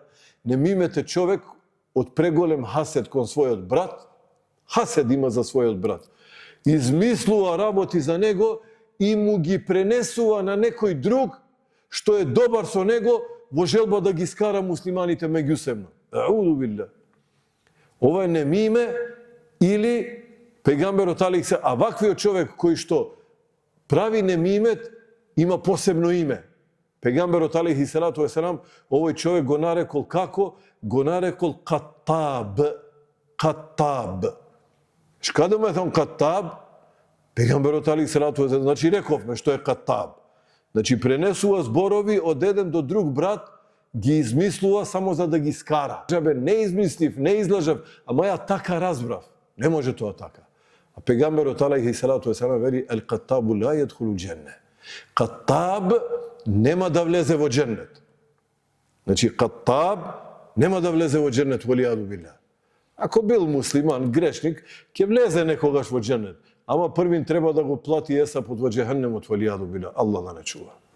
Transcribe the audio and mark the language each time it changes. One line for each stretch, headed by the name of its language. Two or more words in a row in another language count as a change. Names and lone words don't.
Macedonian: Немимет е човек од преголем хасед кон својот брат, хасед има за својот брат. Измислува работи за него и му ги пренесува на некој друг што е добар со него во желба да ги скара муслиманите меѓусебно.
Arabic: أعوذ بالله.
Macedonian: Ова е немиме или пегамберот алейхи, а ваквиот човек кој што прави немимет има посебно име. Пегамберот
Arabic: عليه الصلاة والسلام
Macedonian: овој човек го нарекол како? Го нарекол Каттаб. Каттаб.
Albanian: Çka do me thënë Kattab?
Macedonian: Пегамберот
Arabic: عليه الصلاة والسلام,
Macedonian: значи рековме што е Каттаб. Значи пренесува зборови од еден до друг брат, ги измислува само за да ги скара. Жабе, не измислив, не излажав, ама ја така разбрав. Не може тоа така. А пегамберот
Arabic: عليه الصلاة والسلام
Macedonian: вели:
Arabic: "القتات لا يدخل الجنة."
Macedonian: Каттаб нема да влезе во џеннет. Значи, Каттаб нема да влезе во џеннет,
Arabic: والعياذ بالله.
Macedonian: Ако бил муслиман, грешник, ќе влезе некогаш во џеннет. Ама првин треба да го плати есапот во џехеннемот,
Arabic: والعياذ بالله.
Macedonian: Аллах да не чува.